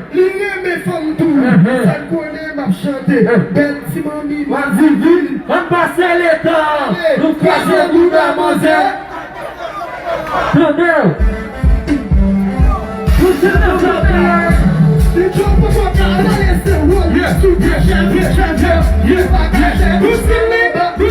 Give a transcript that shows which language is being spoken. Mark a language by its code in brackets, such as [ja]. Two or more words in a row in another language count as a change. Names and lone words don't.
[ht] Li reme fanm tou. Uh-huh. Sa l konnen m ap chante. Uh-huh. Bèl ti mami, Wazivi, an pase letan. Hey, Nou kwaze nou nan manzè. Tande. Pou se nou chante. Li di m pou chante, an lese wò. [en] Yeah, yeah, yeah, yeah, yeah, yeah, yeah. [ht] Pou se nou